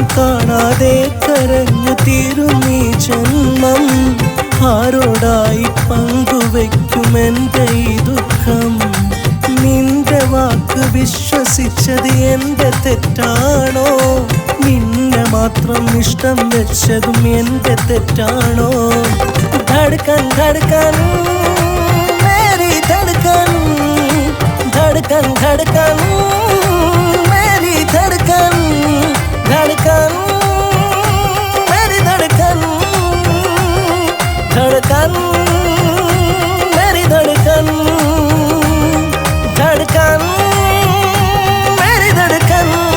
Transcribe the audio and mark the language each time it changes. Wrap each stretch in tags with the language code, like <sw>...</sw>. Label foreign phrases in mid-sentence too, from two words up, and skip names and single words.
<ml>കാണാതെ കരഞ്ഞു തീരും ഈ ജന്മം ആരോടായി പങ്കുവെക്കുമെൻ്റെ ഈ ദുഃഖം നിന്റെ വാക്ക് വിശ്വസിച്ചത് എൻ്റെ തെറ്റാണോ നിന്നെ മാത്രം ഇഷ്ടം വെച്ചതും എൻ്റെ തെറ്റാണോ ധड़कन धड़कन मेरी धड़कन धड़कन धड़कन</ml> <hi>मेरी धड़कन धड़कन मेरी धड़कन धड़कन मेरी धड़कन धड़कन मेरी धड़कन</hi>